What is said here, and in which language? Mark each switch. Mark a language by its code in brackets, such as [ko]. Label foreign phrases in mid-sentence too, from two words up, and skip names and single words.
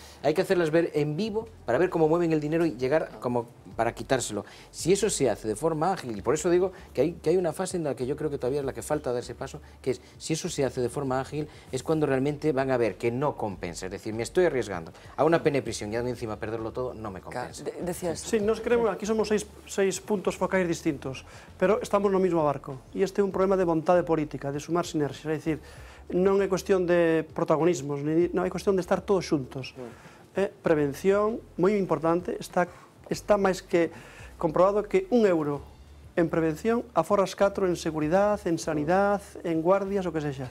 [es] Hay que hacerlas ver en vivo para ver cómo mueven el dinero y llegar como para quitárselo. Si eso se hace de forma ágil, y por eso digo que hay una fase en la que yo creo que todavía es la que falta dar ese paso, que es, si eso se hace de forma ágil, es cuando realmente van a ver que no compensa, es decir, me estoy arriesgando a una pena de prisión y encima perderlo todo, no me compensa. Decías. Sí, nos creemos, [gl] aquí somos seis puntos focais distintos, pero estamos no mismo barco, e este é un problema de vontade política, de sumar sinerxias, é dicir, non é cuestión de protagonismos, non é cuestión de estar todos xuntos. Prevención, moi importante, está máis que comprobado que €1 en prevención aforras 4 en seguridade, en sanidade, en guardias, o que sexa.